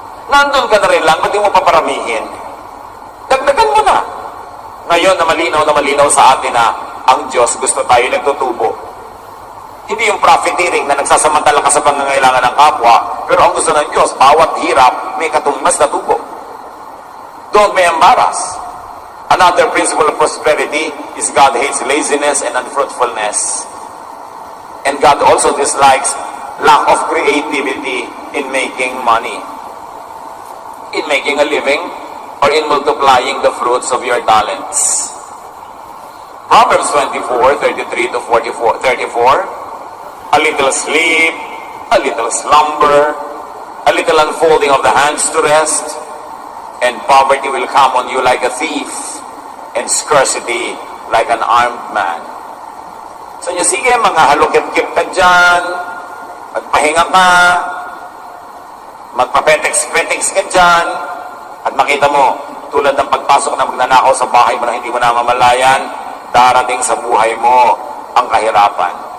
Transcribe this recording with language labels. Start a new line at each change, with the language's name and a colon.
Filipino: Nandun ka na rin lang, ba't di mo paparamihin? Dagdagan mo na. Ngayon na malinaw sa atin na ang Diyos gusto tayo nagtutubo. Hindi yung profiteering na nagsasamantala ka sa pangangailangan ng kapwa, pero ang gusto ng Diyos, bawat hirap may katumbas na tubo.
English: Don't be embarrassed. Another principle of prosperity is God hates laziness and unfruitfulness. And God also dislikes lack of creativity in making money, in making a living, or in multiplying the fruits of your talents. Proverbs 24:33 to 34. A little sleep, a little slumber, a little unfolding of the hands to rest, and poverty will come on you like a thief, and scarcity like an armed man.
Filipino: So niya, sige, mga halukip-kip ka dyan, magpahinga ka, magpapetex-petex ka dyan, at makita mo, tulad ng pagpasok na magnanakaw sa bahay mo na hindi mo namamalayan, darating sa buhay mo ang kahirapan.